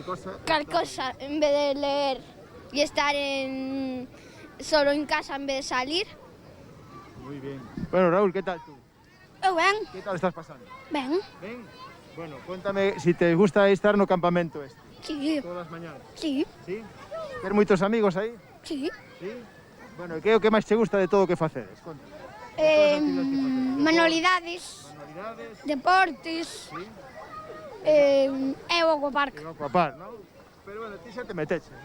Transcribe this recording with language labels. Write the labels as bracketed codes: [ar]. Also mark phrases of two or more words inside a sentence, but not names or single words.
[es] cosa, en vez de leer y estar solo en casa en vez de salir. Muy bien. Bueno, Raúl, ¿qué tal tú? [gl] Ben. [es] ¿Qué tal estás pasando? [gl] Ben. [es] ¿Bien? Bueno, cuéntame si te gusta estar [gl] no campamento este. [es] Sí. [gl] Todas as mañanas. Sí. Sí? Ter moitos amigos aí? Sí. Sí? Bueno, e que é o que máis te gusta de todo o que facedes? Conta. Manualidades, Manualidades. deportes, Sí. e o aquapark. E o aquapar, non? Pero bueno, ti xa te meteches, non?